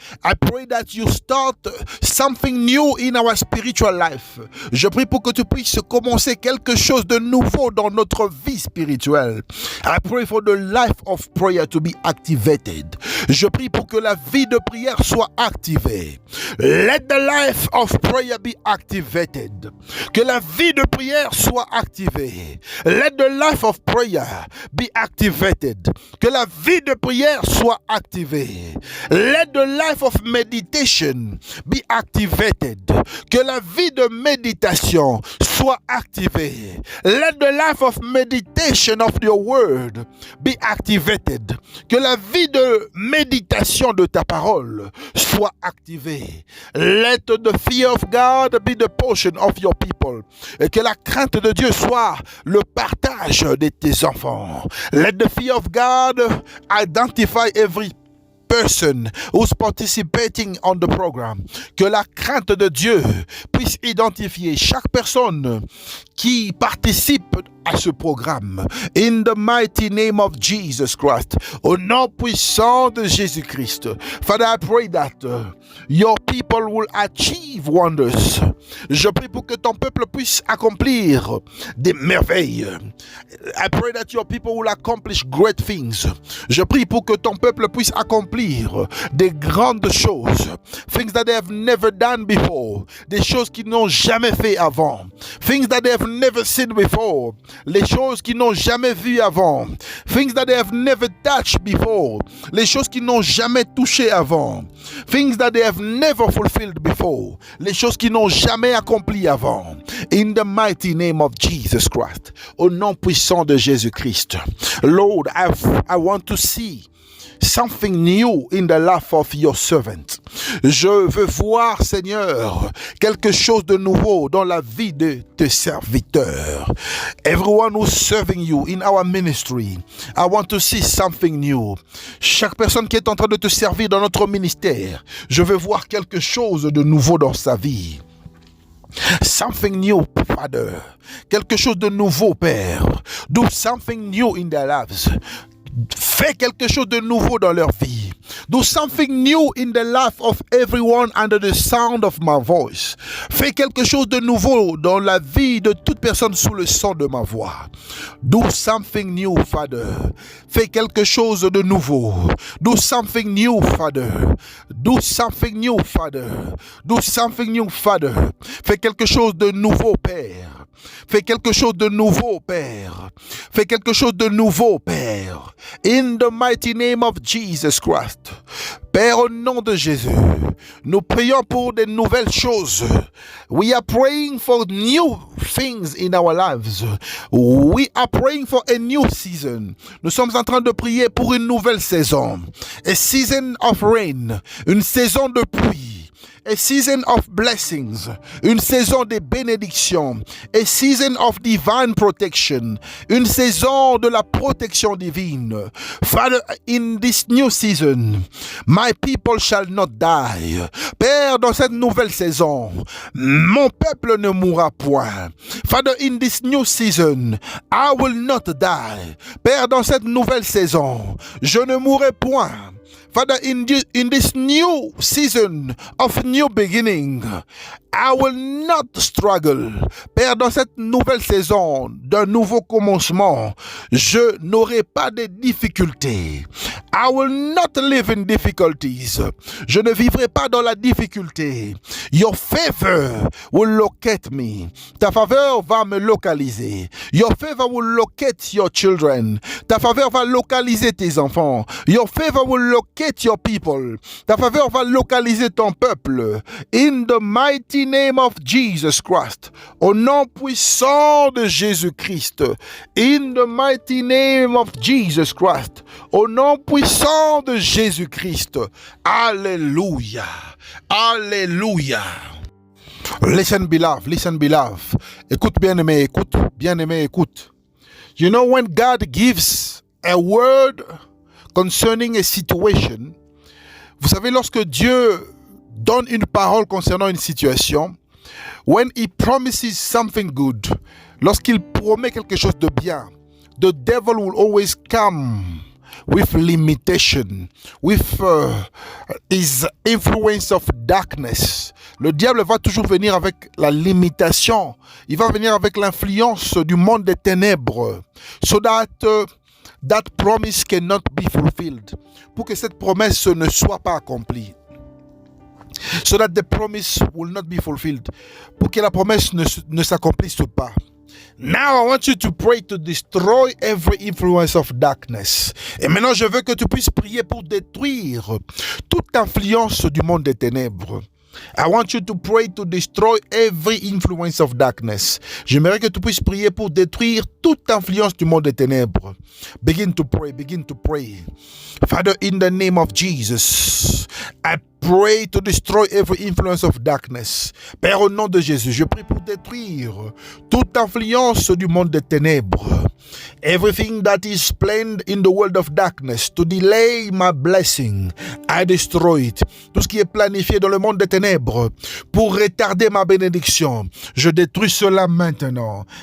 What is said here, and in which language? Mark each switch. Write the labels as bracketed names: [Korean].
[English] I pray that you start something new in our spiritual life. [French] Je prie pour que tu puisses commencer quelque chose de nouveau dans notre vie spirituelle. [English] I pray for the life of prayer to be activated. [French] Je prie pour que la vie de prière soit activée. [English] Let the life of prayer be activated. [French] Que la vie de prière soit activée. [English] Let the life of prayer be activated. [French] Que la vie de prière soit activée. [English] Let the life of meditation be activated. [French] Que la vie de méditation soit activée. [English] Let the life of meditation of your word be activated. [French] Que la vie de méditation de ta parole soit activée. [English] Let the fear of God be the portion of your people. [French] Et que la crainte de Dieu soit le partage de tes enfants. [English] Let the fear of God identify every person who's participating on the program. [French] Que la crainte de Dieu puisse identifier chaque personne qui participent à ce programme. [English] In the mighty name of Jesus Christ. [French] Au nom puissant de Jésus-Christ. [English] Father, I pray that your people will achieve wonders. [French] Je prie pour que ton peuple puisse accomplir des merveilles. [English] I pray that your people will accomplish great things. [French] Je prie pour que ton peuple puisse accomplir des grandes choses. [English] Things that they have never done before. [French] Des choses qu'ils n'ont jamais fait avant. [English] Things that they have never seen before. [French] Les choses qu'ils n'ont jamais vues avant. [English] Things that they have never touched before. [French] Les choses qu'ils n'ont jamais touchées avant. [English] Things that they have never fulfilled before. [French] Les choses qu'ils n'ont jamais accomplies avant. [English] In the mighty name of Jesus Christ. [French] Au nom puissant de Jésus-Christ. [English] Lord, I want to see something new in the life of your servant. [French] Je veux voir, Seigneur, quelque chose de nouveau dans la vie de tes serviteurs. [English] Everyone who's serving you in our ministry, I want to see something new. [French] Chaque personne qui est en train de te servir dans notre ministère, je veux voir quelque chose de nouveau dans sa vie. [English] Something new, Father. [French] Quelque chose de nouveau, Père. [English] Do something new in their lives. [French] Fais quelque chose de nouveau dans leur vie. [English] Do something new in the life of everyone under the sound of my voice. [French] Fais quelque chose de nouveau dans la vie de toute personne sous le son de ma voix. [English] Do something new, Father. [French] Fais quelque chose de nouveau. [English] Do something new, Father. Do something new, Father. Do something new, Father. [French] Fais quelque chose de nouveau, Père. Fais quelque chose de nouveau, Père. Fais quelque chose de nouveau, Père. [English] In the mighty name of Jesus Christ. [French] Père, au nom de Jésus, nous prions pour de nouvelles choses. [English] We are praying for new things in our lives. We are praying for a new season. [French] Nous sommes en train de prier pour une nouvelle saison. [English] A season of rain. [French] Une saison de pluie. [English] A season of blessings, [French] une saison de bénédiction, [English] a season of divine protection, [French] une saison de la protection divine. [English] Father, in this new season, my people shall not die. [French] Père, dans cette nouvelle saison, mon peuple ne mourra point. [English] Father, in this new season, I will not die. [French] Père, dans cette nouvelle saison, je ne mourrai point. [English] Father, in this new season of new beginning, I will not struggle. [French] Père, dans cette nouvelle saison d'un nouveau commencement, je n'aurai pas de difficultés. [English] I will not live in difficulties. [French] Je ne vivrai pas dans la difficulté. [English] Your favor will locate me. [French] Ta faveur va me localiser. [English] Your favor will locate your children. [French] Ta faveur va localiser tes enfants. [English] Your favor will locate your people. [French] Ta faveur va localiser ton peuple. [English] In the mighty name of Jesus Christ. [French] Au nom puissant de Jésus-Christ. [English] In the mighty name of Jesus Christ. [French] Au nom puissant de Jésus-Christ. [English] Alléluia. Alléluia. Listen, beloved. Listen, beloved. [French] Écoute, bien-aimé, écoute. Bien-aimé, écoute. [English] You know, when God gives a word concerning a situation, [French] vous savez, lorsque Dieu donne une parole concernant une situation, [English] when he promises something good, [French] lorsqu'il promet quelque chose de bien, [English] the devil will always come with limitation, with his influence of darkness. [French] Le diable va toujours venir avec la limitation. Il va venir avec l'influence du monde des ténèbres. [English] So that that promise cannot be fulfilled. [French] Pour que cette promesse ne soit pas accomplie. [English] So that the promise will not be fulfilled. [French] Pour que la promesse ne s'accomplisse pas. [English] Now I want you to pray to destroy every influence of darkness. [French] Et maintenant je veux que tu puisses prier pour détruire toute influence du monde des ténèbres. [English] I want you to pray to destroy every influence of darkness. [French] J'aimerais que tu puisses prier pour détruire toute influence du monde des ténèbres. [English] Begin to pray, begin to pray. Father, in the name of Jesus, I pray to destroy every influence of darkness. [French] Père, au nom de Jésus, je prie pour détruire toute influence du monde des ténèbres. [English] Everything that is planned in the world of darkness to delay my blessing, I destroy it. [French] Tout ce qui est planifié dans le monde des ténèbres pour retarder ma bénédiction, je détruis cela maintenant.